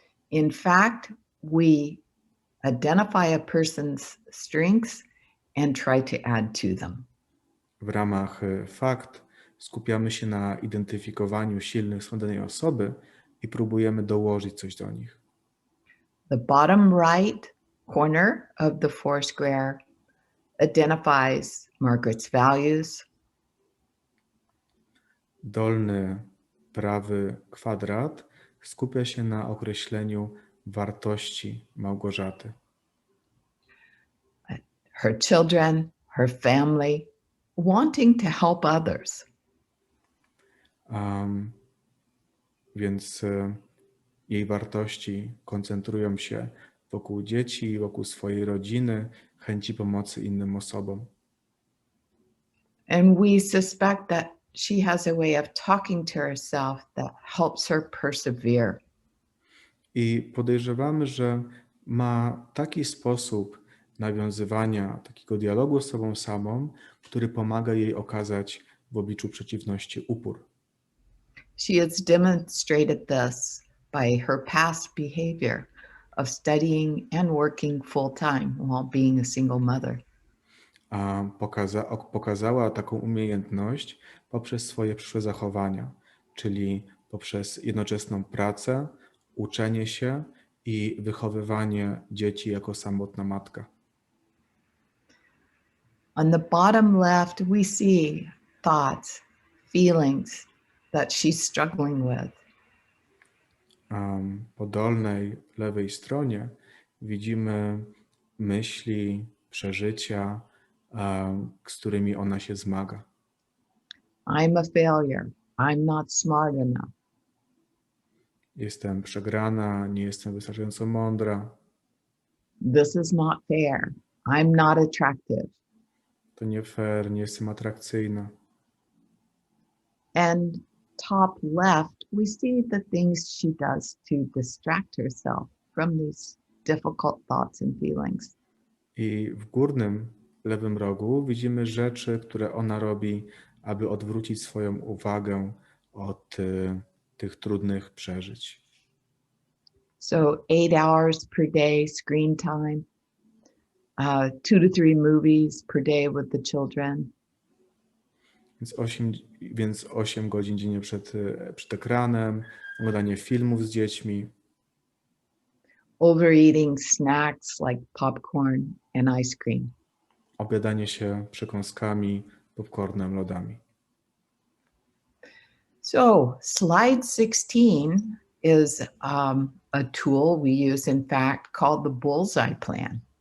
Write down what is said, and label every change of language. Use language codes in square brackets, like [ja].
[en] In fact, we identify a person's strengths and try to add to them. [pl] W ramach FACT skupiamy się na identyfikowaniu silnych stron danej osoby i próbujemy dołożyć coś do nich. [en] The bottom right corner of the Foursquare identifies Margaret's values. [pl] Dolny prawy kwadrat skupia się na określeniu wartości Małgorzaty. [en] Her children, her family, wanting to help others. [pl] Więc jej wartości koncentrują się wokół dzieci, wokół swojej rodziny, chęci pomocy innym osobom. [en] And we suspect that she has a way of talking to herself that helps her persevere. [pl] I podejrzewamy, że ma taki sposób nawiązywania takiego dialogu z sobą samą, który pomaga jej okazać w obliczu przeciwności upór. [en] She has demonstrated this by her past behavior of studying and working full-time while being a single mother. [pl] A pokazała taką umiejętność poprzez swoje przyszłe zachowania, czyli poprzez jednoczesną pracę, uczenie się i wychowywanie dzieci jako samotna matka. [en] On the bottom left, we see thoughts, feelings that she's struggling with. [pl] Po dolnej, lewej stronie widzimy myśli, przeżycia, z którymi ona się zmaga. [en] I'm a failure. I'm not smart enough. [pl] Jestem przegrana, nie jestem wystarczająco mądra. [en] This is not fair. I'm not attractive. [pl] To nie fair, nie jestem atrakcyjna. [en] And top left, we see the things she does to distract herself from these difficult thoughts and feelings. [pl] I w górnym, lewym rogu widzimy rzeczy, które ona robi, aby odwrócić swoją uwagę od tych trudnych przeżyć. [en] So 8 hours per day screen time, 2 to 3 movies per day with the children. [pl] Więc 8 godzin dziennie przed ekranem, oglądanie filmów z dziećmi, [en] Overeating snacks like popcorn and ice cream. [pl] obiadanie się przekąskami, popcornem, lodami. [en] So slide 16 is a tool we use, in fact, called the Bullseye Plan.